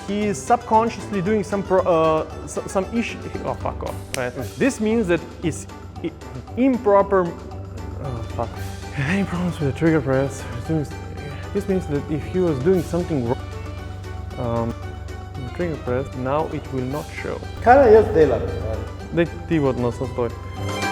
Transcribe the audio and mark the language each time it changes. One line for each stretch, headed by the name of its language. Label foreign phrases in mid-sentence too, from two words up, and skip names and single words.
English: He is subconsciously doing some issue. Oh, fuck off. This means that it's improper. Oh, fuck. Any problems with the trigger press? This means that if he was doing something wrong, the trigger press, now it will not show.
Slovenian: Kaj jaz delam? Daj ti vodno, sam stoj.